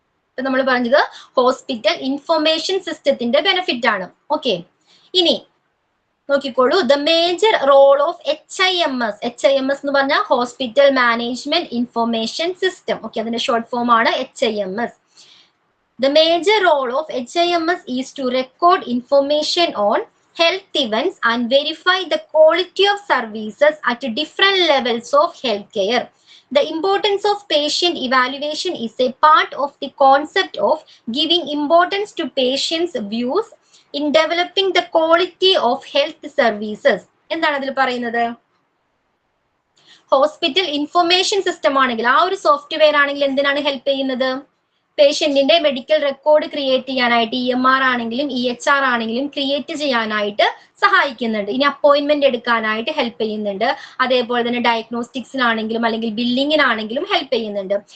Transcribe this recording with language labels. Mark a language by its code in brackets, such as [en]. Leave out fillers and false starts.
[ml] ഇപ്പൊ നമ്മൾ പറഞ്ഞത് ഹോസ്പിറ്റൽ ഇൻഫർമേഷൻ സിസ്റ്റത്തിന്റെ ബെനിഫിറ്റ് ആണ്. [en] okay, [ml] ഇനി നോക്കിക്കോളൂ, [en] The major role of HIMS. [ml] HIMS എന്ന് പറഞ്ഞാൽ hospital management information system. Okay, അതിന്റെ ഷോർട്ട് ഫോം ആണ് HIMS. [en] The major role of HIMS is to record information on health events and verify the quality of services at different levels of healthcare. The importance of patient evaluation is a part of the concept of giving importance to patients' views in developing the quality of health services. [ml] എന്താണ് അതിൽ പറയുന്നത്? Hospital information system ആണെങ്കിൽ, ആ ഒരു software ആണെങ്കിൽ എന്തിനാണ് help ചെയ്യുന്നത്? പേഷ്യന്റിന്റെ medical record create ചെയ്യാനായിട്ട്, EMR ആണെങ്കിലും EHR ആണെങ്കിലും ക്രിയേറ്റ് ചെയ്യാനായിട്ട് സഹായിക്കുന്നുണ്ട്. ഇനി അപ്പോയിന്റ്മെന്റ് എടുക്കാനായിട്ട് ഹെൽപ്പ് ചെയ്യുന്നുണ്ട്. അതേപോലെ തന്നെ ഡയഗ്നോസ്റ്റിക്സിനാണെങ്കിലും അല്ലെങ്കിൽ ബില്ലിങ്ങിനാണെങ്കിലും ഹെൽപ്പ് ചെയ്യുന്നുണ്ട്.